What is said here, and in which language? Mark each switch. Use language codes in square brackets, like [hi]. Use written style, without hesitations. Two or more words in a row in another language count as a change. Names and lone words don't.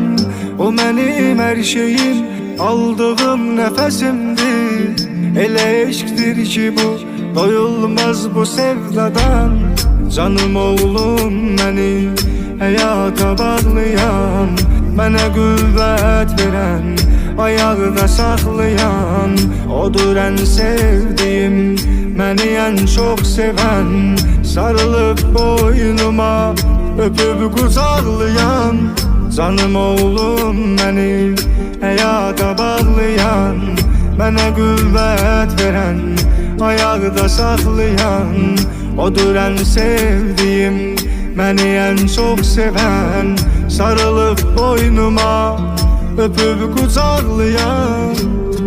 [tr] O benim her şeyim, aldığım nefesimdir. [az] Ele eşktir ki bu, doyulmaz bu sevdadan. Canım oğlum [tr] beni hayata bağlayan, bana qüvvət verən, [az] ayaqda saxlayan, odur ən sevdiyim, məni ən çox sevən. Sarılıb boynuma, öpüb qucaqlayan, canım oğlum [tr] beni hayata bağlayan, bana qüvvət verən, [az] ayaqda saxlayan, odur ən sevdiyim, məni ən çox sevən. Sarılıb boynuma, öpüb qucaqlayan.